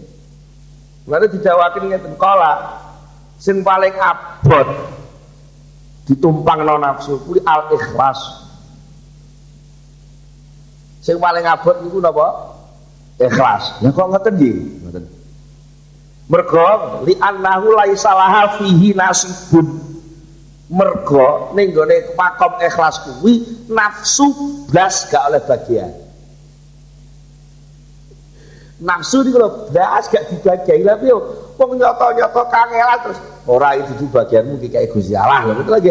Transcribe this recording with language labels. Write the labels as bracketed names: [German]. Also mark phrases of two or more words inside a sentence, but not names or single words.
[Javanese] Lha dijawabke ngeten kala sing paling abot ditumpangno nafsu kuwi al ikhlas. Sing paling abot niku napa? Ikhlas. Ya kok ngoten nggih? Ngoten. [Arabic] Mergo لأنه ليس لها فيه نصيب. [Javanese] Mergo ning gone makom ikhlas kuwi nafsu blas gak oleh bagian. Nafsu niku lho blas gak dibagian. Lha piye wong nyata-nyata kangelan terus ora itu bagianmu iki kaya Gusti Allah lho betul lagi.